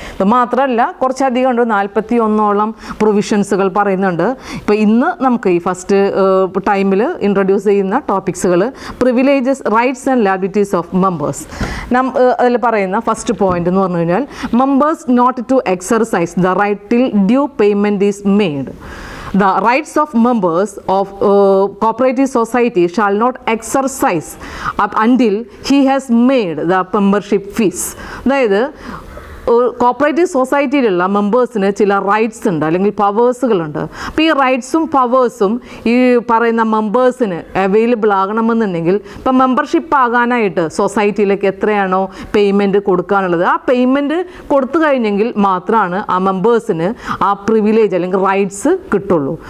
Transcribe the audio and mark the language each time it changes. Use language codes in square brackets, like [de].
[ml] ഇത് മാത്രമല്ല കുറച്ചധികം ഉണ്ട്, 41ഓളം പ്രൊവിഷൻസുകൾ പറയുന്നുണ്ട്. ഇപ്പോൾ ഇന്ന് നമുക്ക് ഈ ഫസ്റ്റ് ടൈമിൽ ഇൻട്രൊഡ്യൂസ് ചെയ്യുന്ന ടോപ്പിക്സുകൾ [en] Privileges, rights and liabilities of members. [ml] അതിൽ പറയുന്ന ഫസ്റ്റ് പോയിന്റ് എന്ന് പറഞ്ഞു കഴിഞ്ഞാൽ [en] Members not to exercise the right till due payment is made. The rights of members of cooperative society shall not exercise up until he has made the membership fees. [ml] അതായത് cooperative സൊസൈറ്റിയിലുള്ള മെമ്പേഴ്സിന് ചില rights ഉണ്ട്, അല്ലെങ്കിൽ പവേഴ്സുകളുണ്ട്. അപ്പോൾ ഈ റൈറ്റ്സും പവേഴ്സും ഈ പറയുന്ന മെമ്പേഴ്സിന് available ആകണമെന്നുണ്ടെങ്കിൽ ഇപ്പം membership ആകാനായിട്ട് സൊസൈറ്റിയിലേക്ക് എത്രയാണോ പേയ്മെൻറ്റ് കൊടുക്കാനുള്ളത്, ആ പേയ്മെൻറ്റ് കൊടുത്തു കഴിഞ്ഞെങ്കിൽ മാത്രമാണ് ആ മെമ്പേഴ്സിന് ആ പ്രിവിലേജ് അല്ലെങ്കിൽ റൈറ്റ്സ് കിട്ടുള്ളൂ.